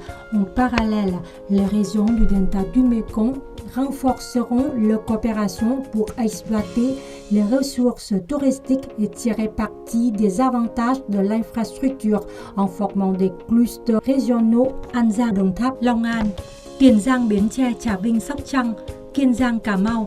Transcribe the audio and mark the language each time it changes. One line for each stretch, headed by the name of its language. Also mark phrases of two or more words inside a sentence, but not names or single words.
French: En parallèle, les régions du delta du Mékong renforceront leur coopération pour exploiter les ressources touristiques et tirer parti des avantages de l'infrastructure en formant des clusters régionaux Anzang, Đồng Tháp, Long An, Tiền Giang, Bến Tre, Trà Vinh, Sóc Trăng, Kiên Giang, Cà Mau.